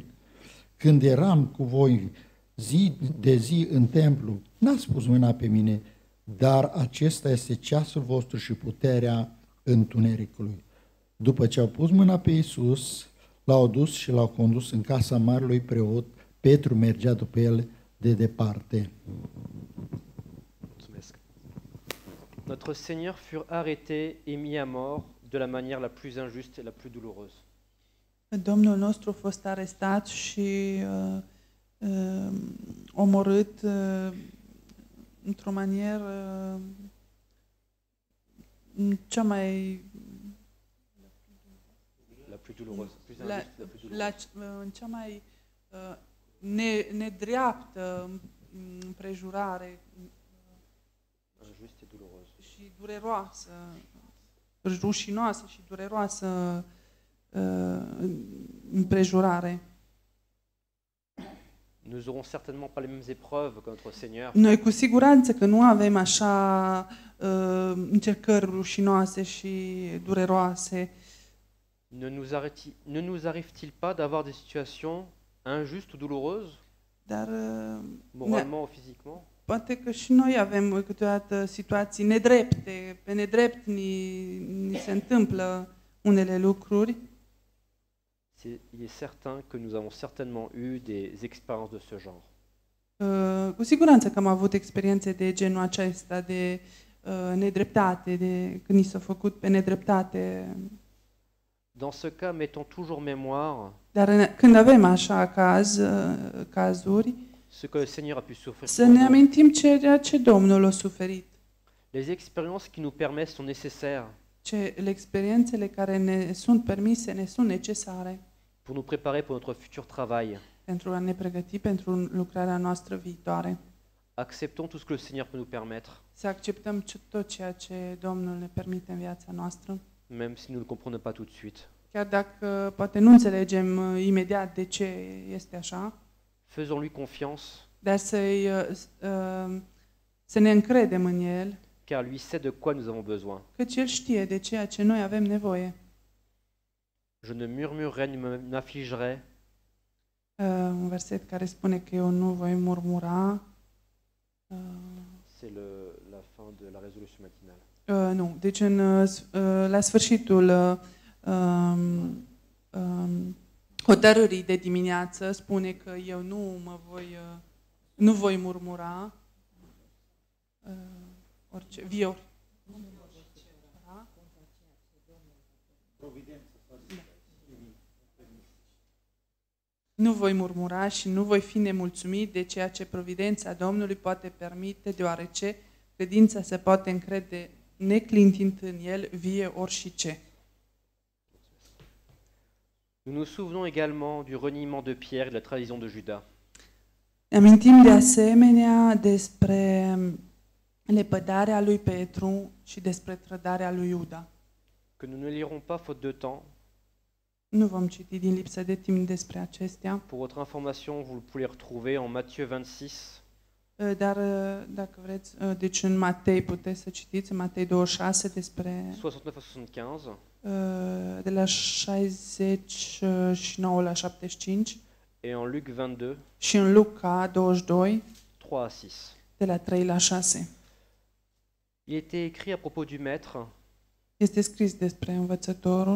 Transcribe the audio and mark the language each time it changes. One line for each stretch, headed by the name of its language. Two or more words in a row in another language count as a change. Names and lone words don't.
Romanian: Când eram cu voi zi de zi în templu, n-ați pus mâna pe mine, dar acesta este ceasul vostru și puterea întunericului. După ce au pus mâna pe Iisus, l-au dus și l-au condus în casa marelui preot. Petru mergea după el de departe. Mulțumesc.
French: Notre Seigneur fut arrêté et mis à mort de la manière la plus injuste et la plus douloureuse.
Romanian: Domnul nostru a fost arestat și omorât într-o manieră cea mai
French: La plus douloureuse, plus la, injuste, la plus douloureuse.
Romanian: în cea mai nedreaptă împrejurare
French: injuste et douloureuse.
Romanian: și dureroasă, rușinoasă și dureroasă împrejurare.
French: Nous n'aurons certainement pas les mêmes épreuves que notre Seigneur,
Romanian: Noi cu siguranță că nu avem așa încercări rușinoase și dureroase,
French: ne nous arrive-t-il pas d'avoir des situations injustes ou douloureuses,
Romanian: dar
French: moralement ou physiquement?
Romanian: poate că și noi avem câteodată situații nedrepte, pe nedrept ni se întâmplă unele lucruri.
French: Il est certain que nous avons certainement eu des expériences de ce genre.
Romanian: Cu siguranță că am avut experiențe de genul acesta, de nedreptate, de când ni s-a făcut pe nedreptate.
French: Dans ce cas, mettons toujours mémoire
Romanian: Dar când avem așa cazuri,
French: ce que le Seigneur a pu souffrir
Romanian: să
French: pour
Romanian: ne
French: nous.
Romanian: amintim ceea ce Domnul a suferit.
French: Les expériences qui nous permettent sont nécessaires
Romanian: Experiențele care ne sunt permise, ne sunt necesare
French: pour nous préparer pour notre futur travail.
Romanian: pentru a ne pregăti pentru lucrarea noastră viitoare.
French: Acceptons tout ce que le Seigneur peut nous permettre,
Romanian: Să acceptăm tot ceea ce Domnul ne permite în viața noastră,
French: même si nous ne le comprenons pas tout de suite.
Romanian: chiar dacă poate nu înțelegem imediat de ce este așa,
French: Faisons-lui confiance,
Romanian: dar să ne încredem în El,
French: car lui sait de quoi nous avons besoin.
Romanian: căci El știe de ceea ce noi avem nevoie.
French: Je ne murmurerai, ne m'affligerai,
Romanian: Un verset care spune că eu nu voi murmura.
French: c'est la fin de la résolution matinale.
Romanian: Nu, deci la sfârșitul hotărârii de dimineață spune că eu nu voi murmura orice vior. Nu voi murmura și nu voi fi nemulțumit de ceea ce providența Domnului poate permite, deoarece credința se poate încrede neclintind în El vie orice.
French: Nous nous souvenons également du reniement de Pierre et de la trahison de Judas.
Romanian: Ne amintim de asemenea despre lepădarea lui Petru și despre trădarea lui Iuda.
French: Que nous ne lirons pas faute de temps.
Romanian: Nu vom citi din lipsă de timp despre acestea,
French: Pour votre information, vous le pouvez les retrouver en Matthieu 26,
Romanian: dar dacă vreți, deci în Matei puteți să citiți, în Matei 26 despre
French: 69 à 75,
Romanian: de la 69 la 75
French: et en Luc 22,
Romanian: și în Luca 22
French: 3 à 6.
Romanian: de la 3 la 6.
French: Il était écrit à propos du maître:
Romanian: Este scris despre învățătorul